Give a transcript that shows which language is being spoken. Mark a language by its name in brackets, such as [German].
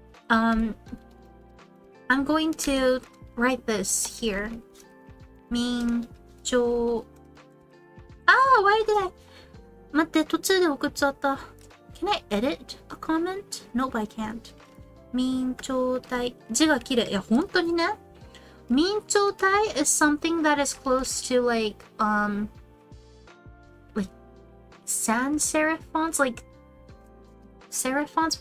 [English] I'm going to write this here. 明朝。why did I? [Japanese] 待って、途中で送っちゃった。 [English] Can I edit a comment? Nope, I can't. 明朝体。 [Japanese] 字が綺麗。いや、本当にね。 [English] 明朝体 is something that is close to like sans serif fonts, like serif fonts.